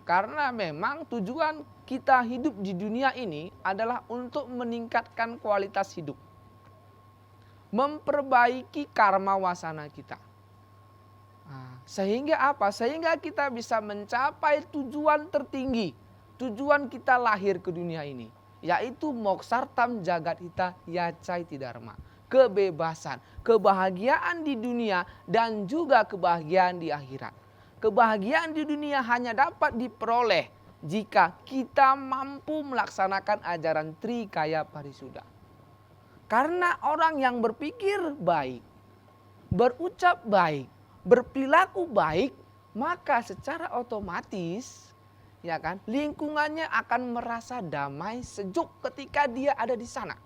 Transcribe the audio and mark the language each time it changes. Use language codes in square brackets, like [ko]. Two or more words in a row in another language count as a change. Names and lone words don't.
[id] Karena memang tujuan kita hidup di dunia ini adalah untuk meningkatkan kualitas hidup. Memperbaiki karma wasana kita. Nah, sehingga apa? Sehingga kita bisa mencapai tujuan tertinggi. Tujuan kita lahir ke dunia ini. [sa] Yaitu moksartam jagat hita yacai dharma. [id] Kebebasan, kebahagiaan di dunia dan juga kebahagiaan di akhirat. Kebahagiaan di dunia hanya dapat diperoleh jika kita mampu melaksanakan ajaran Trikaya Parisuda. Karena orang yang berpikir baik, berucap baik, berperilaku baik, maka secara otomatis ya kan, lingkungannya akan merasa damai, sejuk ketika dia ada di sana.